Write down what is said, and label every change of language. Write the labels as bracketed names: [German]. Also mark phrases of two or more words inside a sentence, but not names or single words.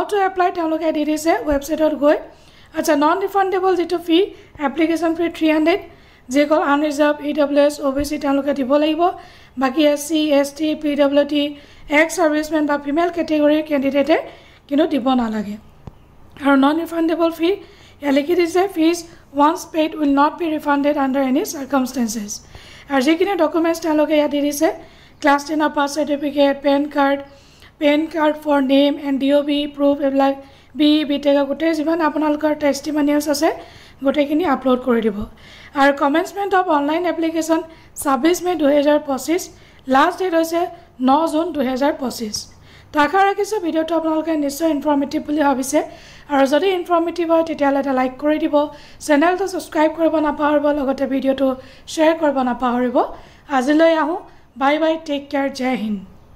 [English] to apply [Assamese] তেওঁলোকে দিছে ওয়েবসাইটত গৈ আচ্ছা [English] non refundable [Assamese] যেটো [English] fee application fee [Assamese] 300 যেকল আনৰিজাৰ্ভ EWS OBC তেওঁলোকে দিব লাগিব বাকি SC ST PWT [English] ex servicemen [Assamese] বা [English] female category candidate [Assamese] কিন্তু দিব নালাগে আৰু [English] non refundable fee [Assamese] লিখি দিছে [English] fees once paid will not be refunded under any circumstances [Assamese] আৰু যিখিনি ডকুমেন্টস তেওঁলোকে ইয়াত দিছে [English] class 10 pass certificate PAN card for name and DOB proof [Assamese] এবিলাক BTech গোটে যিমান আপোনালোকৰ টেস্টিমনিয়ালস আছে গোটেখিনি আপলোড কৰি দিব আৰু [English] commencement of online application [Assamese] 26 মে 2025 [English] last date [Assamese] হৈছে 9 জুন 2025 তো আশা ৰাখিছো ভিডিওটো আপোনালোকে নিশ্চয় ইনফৰমেটিভ বুলি ভাবিছে আৰু যদি ইনফৰমেটিভ হয় তেতিয়াহ'লে এটা লাইক কৰি দিব চেনেলটো সাবস্ক্ৰাইব কৰিব নাপাহৰিব লগতে ভিডিওটো শ্বেয়াৰ কৰিব নাপাহৰিব আজিলৈ আহো [English] bye bye take care [Hindi] जय हिन्द